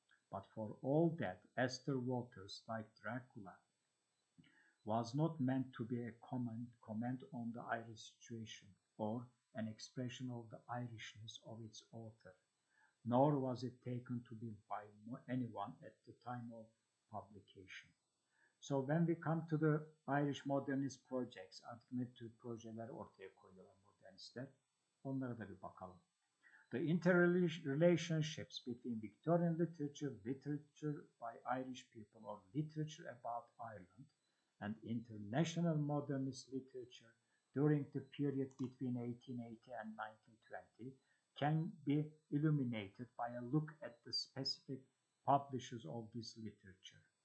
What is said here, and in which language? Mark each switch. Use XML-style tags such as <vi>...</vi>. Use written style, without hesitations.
<en>But for all that, Esther Waters, like Dracula, was not meant to be a comment on the Irish situation or an expression of the Irishness of its author, nor was it taken to be by anyone at the time of publication. So when we come to the Irish modernist projects,</en> <tr>artık ne tür projeler ortaya koyuyorlar modernistler, onlara da bir bakalım.</tr> <en>The interrelationships between Victorian literature, literature by Irish people, or literature about Ireland, and international modernist literature during the period between 1880 and 1920 can be illuminated by a look at the specific publishers of this literature.</en>